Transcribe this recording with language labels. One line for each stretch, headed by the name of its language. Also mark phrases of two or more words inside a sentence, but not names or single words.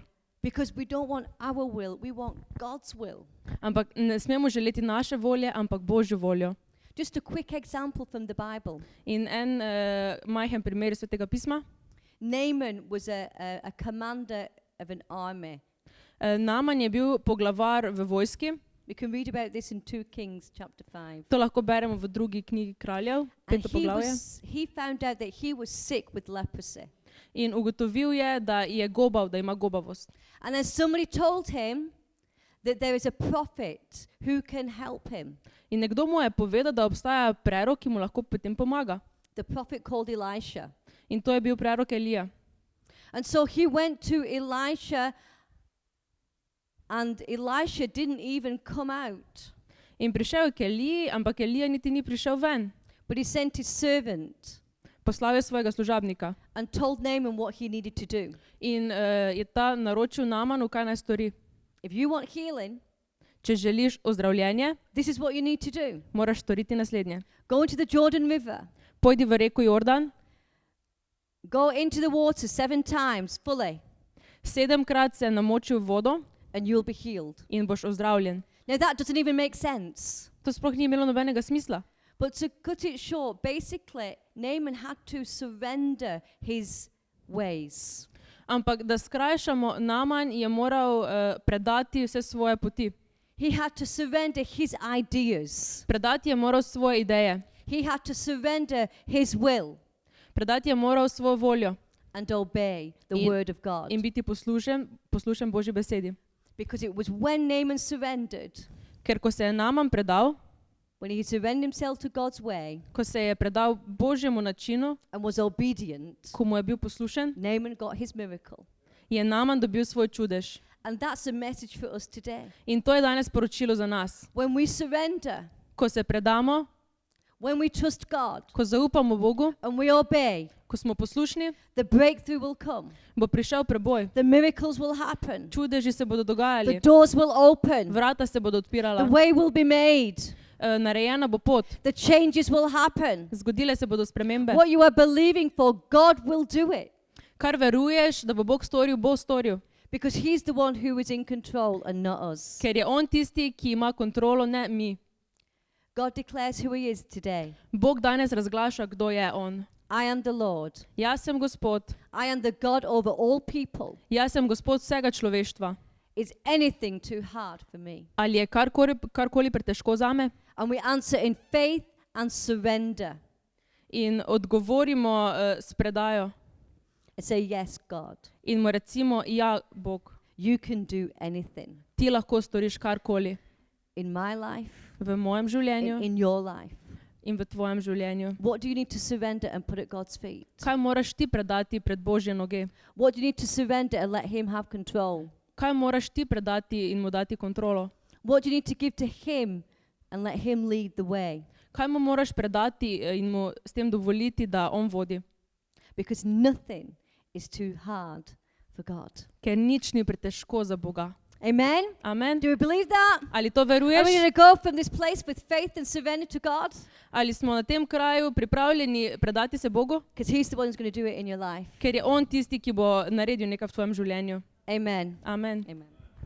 English: Because we don't want our will, we want God's will.
Slovenian: Ampak ne smemo želeti naše volje, ampak Božjo voljo.
English: Just a quick example from the Bible.
Slovenian: In en majhen primer iz Svetega pisma.
English: Naaman was a commander of an army.
Slovenian: Naman je bil poglavar v vojski.
English: We can read about this in 2 Kings chapter 5.
Slovenian: To lahko beremo v drugi knjigi kraljev,
English: And
Slovenian: 5. poglavje.
English: he found out that he was sick with leprosy.
Slovenian: In ugotovil je, da je gobal, da ima gobavost.
English: And then somebody told him that there is a prophet who can help him.
Slovenian: In nekdo mu je povedal, da obstaja prerok, ki mu lahko potem pomaga.
English: The prophet called Elisha.
Slovenian: In to je bil prerok Elija.
English: And so he went to Elisha, and Elisha didn't even come out.
Slovenian: In prišel je k Eliji, ampak Elija niti ni prišel ven.
English: But he sent his servant
Slovenian: Poslal je svojega služabnika.
English: and told Naaman what he needed to do.
Slovenian: In je ta naročil Namanu, kaj naj stori.
English: If you want healing,
Slovenian: Če želiš ozdravljenje,
English: this is what you need to do.
Slovenian: moraš storiti naslednje.
English: Go into the Jordan River.
Slovenian: Pojdi v reko Jordan,
English: Go into the water 7 times fully,
Slovenian: 7-krat se namoči v vodo
English: and you'll be healed.
Slovenian: in boš ozdravljen.
English: Now that doesn't even make sense.
Slovenian: To sploh ni imelo nobenega smisla.
English: But to cut it short, basically, Naaman had to surrender his ways.
Slovenian: Ampak da skrajšamo, Naman je moral predati vse svoje poti.
English: He had to surrender his ideas.
Slovenian: Predati je moral svoje ideje.
English: He had to surrender his will
Slovenian: Predati je moral svojo voljo
English: and obey the
Slovenian: In-
English: word of God.
Slovenian: in biti poslušen Božji besedi.
English: Because it was when Naaman surrendered,
Slovenian: Ker ko se je Naman predal,
English: when he surrendered himself to God's way
Slovenian: ko se je predal Božjemu načinu,
English: and was obedient,
Slovenian: ko mu je bil poslušen,
English: Naaman got his miracle.
Slovenian: je Naman dobil svoj čudež.
English: And that's a message for us today.
Slovenian: In to je danes sporočilo za nas.
English: When we surrender,
Slovenian: Ko se predamo,
English: when we trust God
Slovenian: ko zaupamo Bogu,
English: and we obey,
Slovenian: ko smo poslušni,
English: the breakthrough will come.
Slovenian: bo prišel preboj.
English: The miracles will happen.
Slovenian: Čudeži se bodo
English: The
Slovenian: dogajali,
English: doors will open.
Slovenian: vrata se bodo
English: The
Slovenian: odpirala,
English: way will be made.
Slovenian: narejena bo pot,
English: The changes will happen.
Slovenian: zgodile se bodo spremembe.
English: What you are believing for, God will do it.
Slovenian: Kar veruješ, da bo Bog storil, bo storil.
English: Because he's the one who is in control and not us.
Slovenian: Ker je on tisti, ki ima kontrolo, ne mi.
English: God declares who he is today.
Slovenian: Bog danes razglaša, kdo je on.
English: I am the Lord.
Slovenian: Jaz sem Gospod,
English: I am the God over all people.
Slovenian: jaz sem Gospod vsega človeštva.
English: Is anything too hard for me?
Slovenian: Ali je karkoli pretežko zame?
English: And we answer in faith and surrender.
Slovenian: In odgovorimo s predajo.
English: And say, yes, God,
Slovenian: In mu recimo, ja, Bog,
English: you can do anything
Slovenian: ti lahko storiš karkoli
English: in my life,
Slovenian: v mojem življenju
English: in your life.
Slovenian: in v tvojem življenju.
English: What do you need to surrender and put at God's feet?
Slovenian: Kaj moraš ti predati pred Božje noge?
English: What do you need to surrender and let him have control?
Slovenian: Kaj moraš ti predati in mu dati kontrolo?
English: What do you need to give to him and let him lead the way?
Slovenian: Kaj mu moraš predati in mu s tem dovoliti, da on vodi?
English: because nothing is too hard for God.
Slovenian: Ker nič ni pretežko za Boga.
English: Amen?
Slovenian: Amen.
English: Do you believe that?
Slovenian: Ali to
English: Are we
Slovenian: veruješ?
English: going to go from this place with faith and surrender to God?
Slovenian: Ali smo na tem kraju pripravljeni predati se Bogu?
English: Because He's the one who's going to do it in your life.
Slovenian: Ker je On tisti, ki bo naredil nekaj v tvojem življenju.
English: Amen.
Slovenian: Amen. Amen.